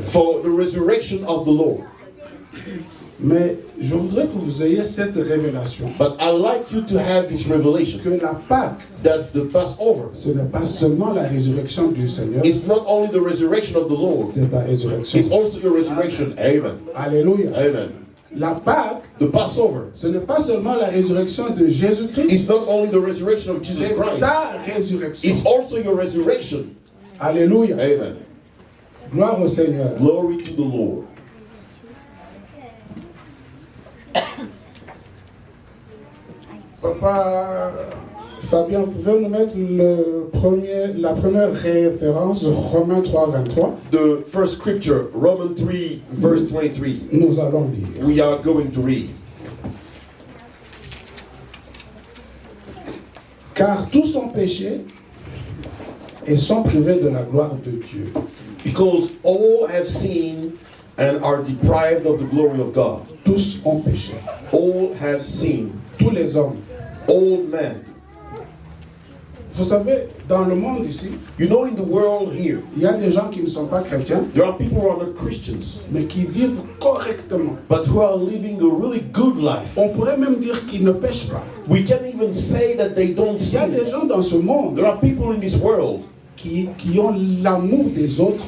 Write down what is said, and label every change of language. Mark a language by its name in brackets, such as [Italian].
[English] for the resurrection of the Lord. [French] Mais je voudrais que vous ayez cette révélation, [English] But I like you to have this revelation [French] que la Pâque, [English] that the Passover [French] ce n'est pas seulement la résurrection du Seigneur, [English] is not only the resurrection of the Lord, [French] c'est la résurrection. [English] it's also your resurrection. Amen. Alléluia. Amen. [French] La Pâque, [English] The Passover [French] ce n'est pas seulement la résurrection de Jésus-Christ, [English] is not only the resurrection of Jesus [French] c'est [English] Christ, [French] ta résurrection. [English] it's also your resurrection. Alléluia. Amen. [French] Gloire au Seigneur. [English] Glory to the Lord. [French] Papa Fabien, vous pouvez nous mettre la première référence, Romains 3, 23. [English] The first scripture, Romans 3, verse 23. [French] Nous allons lire. [English] We are going to read. [French] Car tous ont péché et sont privés de la gloire de Dieu. [English] Because all have sinned and are deprived of the glory of God. [French] Tous ont péché. [English] All have sinned. [French] Tous les hommes. [English] All men. [French] Vous savez, dans le monde ici, [English] You know, in the world here, [French] il y a des gens qui ne sont pas chrétiens, [English] there are people who are not Christians, [French] mais qui vivent correctement. [English] but who are living a really good life. [French] On pourrait même dire qu'ils ne pêchent pas. [English] We can even say that they don't [French] Il y a des [English] sin. [French] gens dans ce monde [English] There are people in this world [French] qui ont l'amour des autres,